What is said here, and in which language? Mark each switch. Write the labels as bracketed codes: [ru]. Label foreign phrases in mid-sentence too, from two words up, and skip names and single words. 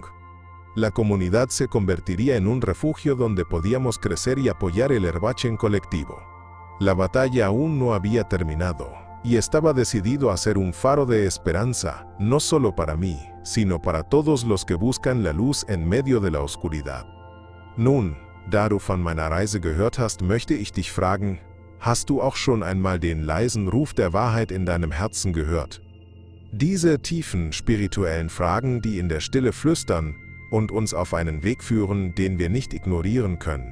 [es] La comunidad se convertiría en un refugio donde podíamos crecer y apoyar el Erwachen colectivo. La batalla aún no había terminado, y estaba decidido a ser un faro de esperanza, no solo para mí, sino para todos los que buscan la luz en medio de la oscuridad. [de] Nun, da du von meiner Reise gehört hast, möchte ich dich fragen, hast du auch schon einmal den leisen Ruf der Wahrheit in deinem Herzen gehört? Diese tiefen spirituellen Fragen, die in der Stille flüstern und uns auf einen Weg führen, den wir nicht ignorieren können.